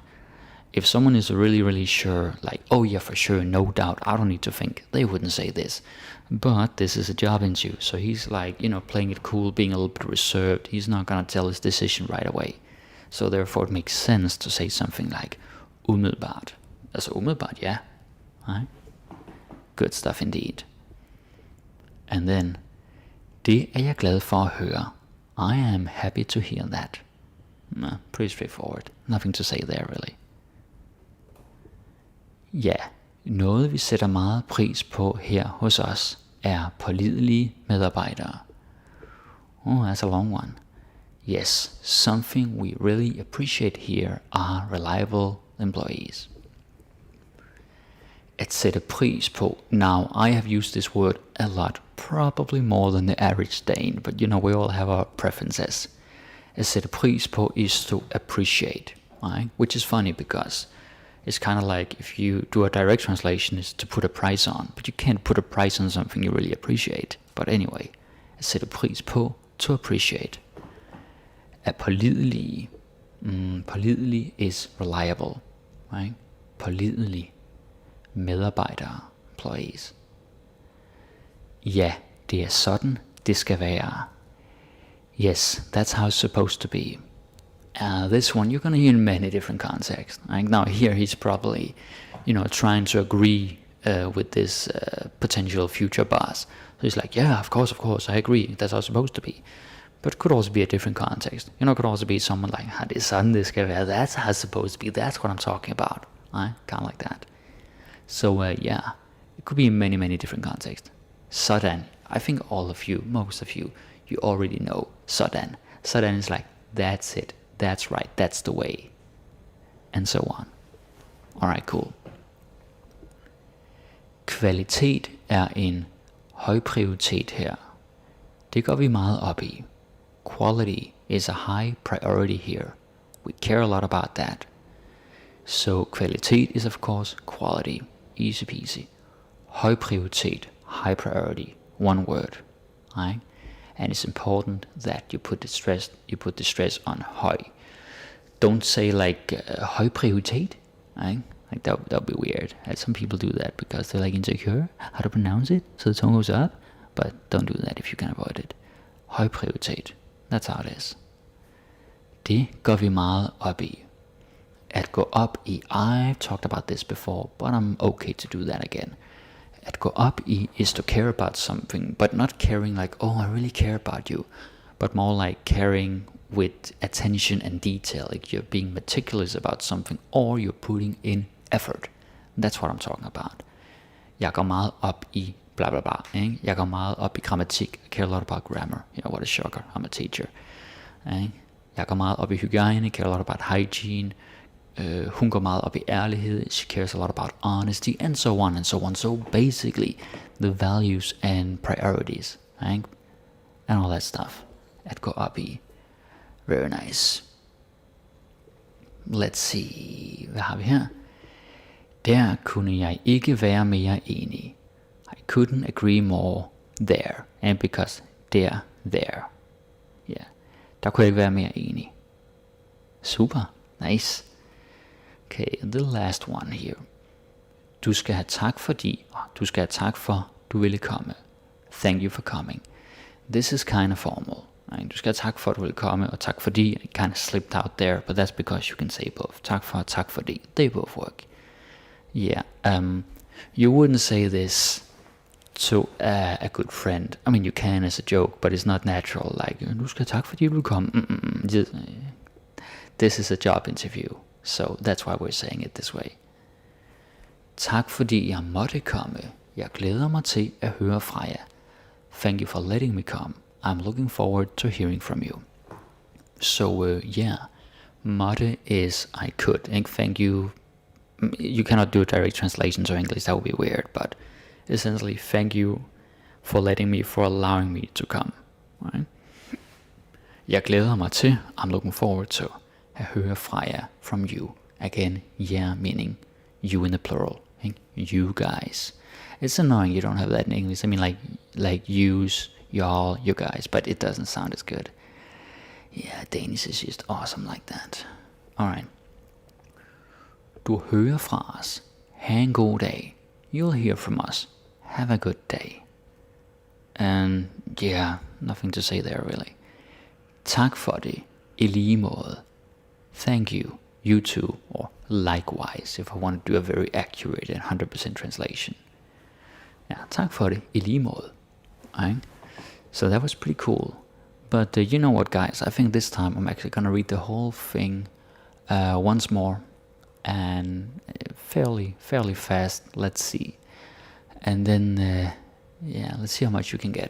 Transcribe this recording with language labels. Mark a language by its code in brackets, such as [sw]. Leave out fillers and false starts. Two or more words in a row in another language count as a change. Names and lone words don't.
[en] If someone is really, really sure, like, oh yeah, for sure, no doubt, I don't need to think, they wouldn't say this. But this is a job interview, so he's like, playing it cool, being a little bit reserved. He's not gonna tell his decision right away. So therefore it makes sense to say something like umiddelbart. [da] Altså umiddelbart, [en] yeah. Right? Good stuff indeed. And then, [da] det er jeg glad for at høre. [en] I am happy to hear that. Pretty straightforward. Nothing to say there, really. [da] Ja, noget vi sætter meget pris på her hos os er pålidelige medarbejdere. [en] Oh, that's a long one. Yes, something we really appreciate here are reliable employees. [da] At sætte pris på. [en] Now, I have used this word a lot probably more than the average Dane, but we all have our preferences. [da] At sætte pris på [en] is to appreciate, right? Which is funny because it's kind of like if you do a direct translation, is to put a price on, but you can't put a price on something you really appreciate. But anyway, [da] at sætte pris på, [en] to appreciate. [da] At pålidelig, [en] pålidelig is reliable, right? [da] Pålidelig, medarbejdere, employees. Ja, det er sådan, det skal være. [en] Yes, that's how it's supposed to be. This one you're going to hear in many different contexts. Right? Now here he's probably, trying to agree with this potential future boss. So he's like, yeah, of course, I agree. That's how it's supposed to be. But it could also be a different context. It could also be someone like, [da] det er sådan, det skal være. [en] That's how it's supposed to be. That's what I'm talking about. Right? Kind of like that. So yeah, it could be in many, many different contexts. [da] Sådan. [en] I think all of you, most of you, you already know sådan. Sådan is like, that's it. That's right, that's the way. And so on. Alright, cool. [da] Kvalitet er en høj prioritet her. Det går vi meget op i. [en] Quality is a high priority here. We care a lot about that. So [da] kvalitet [en] is of course quality. Easy peasy. [da] Høj prioritet, [en] high priority. One word. Right? And it's important that you put the stress on [da] høj. [en] Don't say like [da] høj prioritet, [en] right? Like that would be weird. Some people do that because they're like insecure how to pronounce it, so the tone goes up. But don't do that if you can avoid it. [da] Høj prioritet. [en] That's how it is. [da] Det går vi meget op i. At gå op i, [en] I've talked about this before, but I'm okay to do that again. [da] At gå op i [en] is to care about something, but not caring like, oh, I really care about you, but more like caring with attention and detail, like you're being meticulous about something, or you're putting in effort. That's what I'm talking about. [da] Jeg går meget op i blah blah blah. Ikke? Jeg går meget op i grammatik. [en] I care a lot about grammar. What a shocker. I'm a teacher. [da] Ikke? Jeg går meget op i hygiene. [en] Care a lot about hygiene. [da] Hun går meget op i ærlighed. [en] She cares a lot about honesty, and so on and so on. So basically, the values and priorities, right? And all that stuff. [da] At gå op i. [en] Very nice. Let's see. [da] Hvad har vi her? Der kunne jeg ikke være mere enig. [en] I couldn't agree more there. And because there. Yeah. [da] Der kunne jeg ikke være mere enig. [en] Super. Nice. Okay, the last one here. [da] Du skal have tak for, du ville komme. [en] Thank you for coming. This is kind of formal. Right? [da] Du skal have tak for, du ville komme, og tak fordi. [en] It kind of slipped out there, but that's because you can say both. [da] Tak for, tak fordi. [en] They both work. Yeah, you wouldn't say this to a good friend. I mean, you can as a joke, but it's not natural. Like, [da] du skal have tak fordi, du ville komme. [en] This is a job interview. So that's why we're saying it this way. [da] Tak fordi jeg måtte komme. Jeg glæder mig til at høre fra jer. [en] Thank you for letting me come. I'm looking forward to hearing from you. So yeah, måtte is I could. And thank you. You cannot do a direct translation to English. That would be weird. But essentially, thank you for allowing me to come. Right? [da] Jeg glæder mig til. [en] I'm looking forward to. [da] At høre fra jer, [en] from you. Again, yeah, meaning you in the plural. You guys. It's annoying you don't have that in English. I mean, like use, y'all, you guys, but it doesn't sound as good. Yeah, Danish is just awesome like that. Alright. [da] Du hører fra os. Ha' en god dag. [en] You'll hear from us. Have a good day. And yeah, nothing to say there really. [da] Tak for det. I lige måde. [en] Thank you, you too, or likewise, if I want to do a very accurate and 100% translation. Yeah, [da] tak for det, i lige måde. [en] Right? So that was pretty cool. But you know what, guys, I think this time I'm actually going to read the whole thing once more, and fairly fast, let's see. And then, yeah, let's see how much you can get.